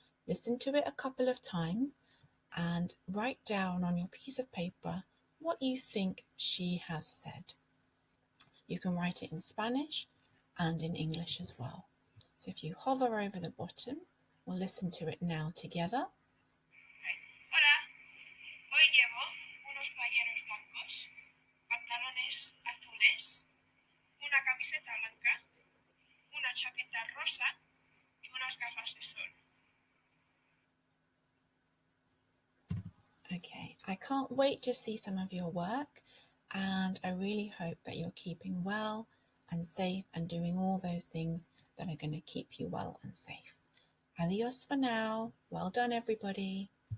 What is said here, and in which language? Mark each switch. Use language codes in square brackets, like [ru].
[en] Listen to it a couple of times and write down on your piece of paper what you think she has said. You can write it in Spanish and in English as well. So if you hover over the bottom, we'll listen to it now together. [es] Hola, hoy llevo unos playeros blancos, pantalones azules, una camiseta blanca, una chaqueta rosa y unas gafas de sol. [en] Okay, I can't wait to see some of your work, and I really hope that you're keeping well and safe and doing all those things that are going to keep you well and safe. Adios for now. Well done, everybody.